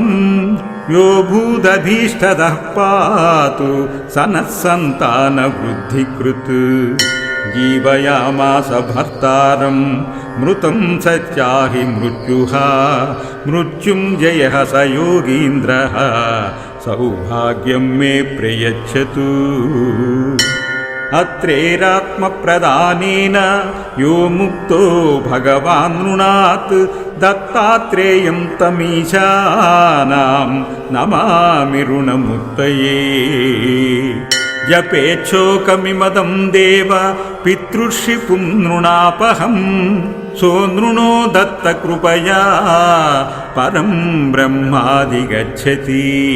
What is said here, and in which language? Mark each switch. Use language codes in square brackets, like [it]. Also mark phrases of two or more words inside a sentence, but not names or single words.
[sa] యో భూదభీష్టదః పాతు సనఃసంతానవృద్ధికృత్ జీవయామాస భర్తారం మృతం సత్యాహి మృత్యుః మృత్యుంజయః స యోగీంద్రః సౌభాగ్యం మే ప్రయచ్చతు. अत्रेरात्मप्रदानेन यो मुक्तो भगवान् नृणात् दत्तात्रेयं तमीशानां नमामि ऋणमुक्तये जपेच्छोकमिमदं देव पितृषिपुं नृणापहम् सोऽनृणो दत्तकृपया परं ब्रह्माधिगच्छति